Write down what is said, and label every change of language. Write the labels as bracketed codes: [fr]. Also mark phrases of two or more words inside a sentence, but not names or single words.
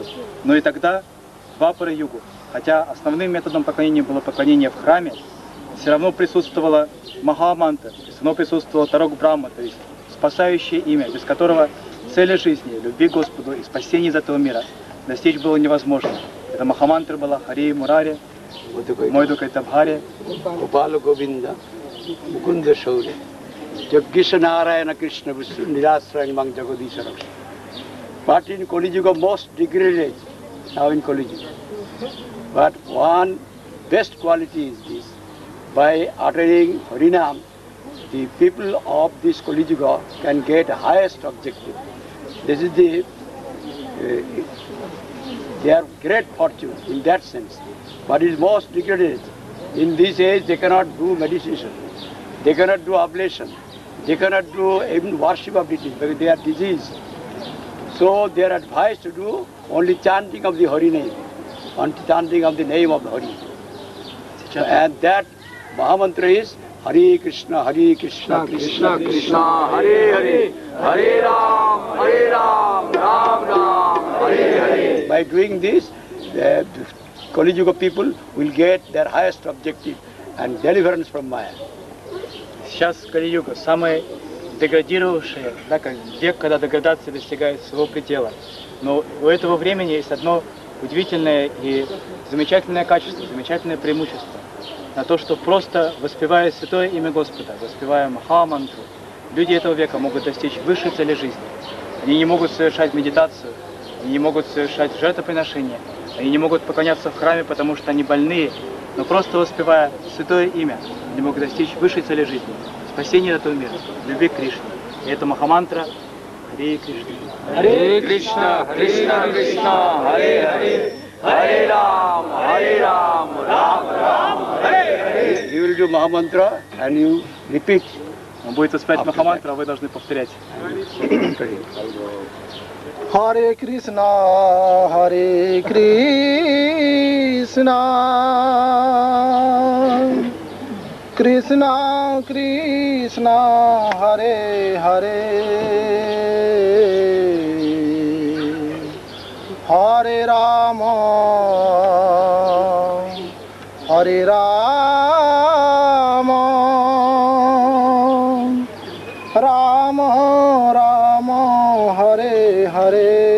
[ru] Но и тогда, Двапара-югу, хотя основным методом поклонения было поклонение в храме, все равно присутствовала Махамантра, все равно присутствовала Тарок Брахма, то есть спасающее имя, без которого цели жизни, любви к Господу и спасения из этого мира достичь было невозможно. Это Махамантра была [sa] हरे मुरारे मधुकैटभहारे, गोपाल गोविन्द मुकुन्द शौरे यज्ञेश नारायण कृष्ण विष्णो निराश्रयं मां जगदीशर. [en] But in Kali Yuga, most degraded now in Kali Yuga. But one best quality is this: by uttering Harinam, the people of this Kali Yuga can get highest objective. This is the They are great fortune in that sense. But it is most degraded. In this age, they cannot do meditation. They cannot do oblation. They cannot do even worship of deities because they are diseased. So they are advised to do only chanting of the Hari name, only chanting of the name of the Hari. And that Mahamantra is [sa] हरे कृष्ण कृष्ण कृष्ण हरे हरे हरे राम राम राम हरे हरे. [en] By doing this, the Kali Yuga people will get their highest objective and deliverance from Maya. [ru] Сейчас Кали-юга самый деградирующий, да, как век, когда деградация достигает своего предела. Но у этого времени есть одно удивительное и замечательное качество, замечательное преимущество. На то, что просто воспевая святое имя Господа, воспевая Махамантру, люди этого века могут достичь высшей цели жизни. Они не могут совершать медитацию, они не могут совершать жертвоприношения, они не могут поклоняться в храме, потому что они больные, но просто воспевая святое имя, они могут достичь высшей цели жизни, спасения этого мира, любви к Кришне. И это Махамантра Харе Кришна. [sa] हरे कृष्ण कृष्ण कृष्ण हरे हरे हरे राम राम राम हरे हरे. [en] You will do Mahamantra and you repeat. [ru] Он будет воспевать Махамантру, а вы должны повторять. [sa] हरे कृष्ण हरे कृष्ण, कृष्ण कृष्ण हरे हरे हरे राम हरे राम राम राम हरे हरे.